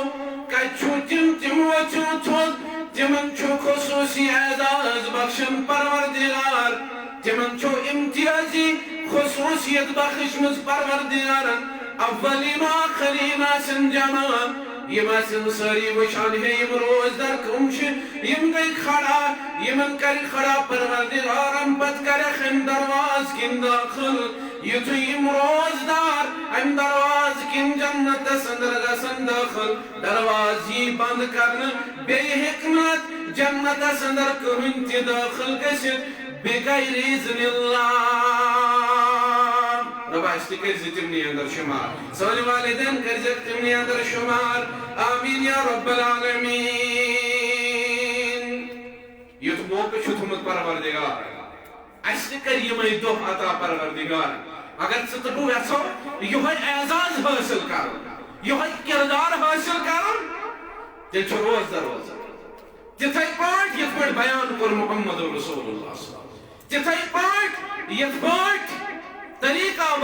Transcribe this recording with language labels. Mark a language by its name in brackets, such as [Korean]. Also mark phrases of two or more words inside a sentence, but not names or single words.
[Kashmiri] کتہِ چھُ تِمو چھُ تھوٚد تِمن چھُ خصوٗصی اعزاز بخشن پروردگار تِمن چھُ امتیازی خصوصیت بخشمٕژ پروردگارن اولین و آخرین آسن جمع یم آسن ساری وچھان ہے یم روزدار کم چھ یم گئی کھڑا یمن کری کھڑا پروردگارن پت کرے ام درواز کن داخل یتھو یم روزدار ام درواز کن جنت سندر گسن داخل دروازی بند کرن بے حکمت جنت سندر کہن تی داخل گسن بغیر اذن اللہ ربا اس کرز تمنی اندر شمار سوال والدین کرز تمنی اندر شمار آمین [Arabic] یا رب العالمین [Kashmiri] یُتھ موقع چھُ تھوٚمُت پروردگار اَسہِ تہِ کَرِ یِمَے دۄہ عطا پروردگار اگر ژٕ تہٕ بہٕ یژھو یِہوٚے اعزاز حٲصِل کَرُن یِہوٚے کِردار حٲصِل کَرُن تیٚلہِ چھُ روزدر روزان تِتھَے پٲٹھۍ یِتھ پٲٹھۍ بیان کوٚر محمد رسول اللہ تِتھَے پٲٹھۍ یِتھ پٲٹھۍ طریقہ آو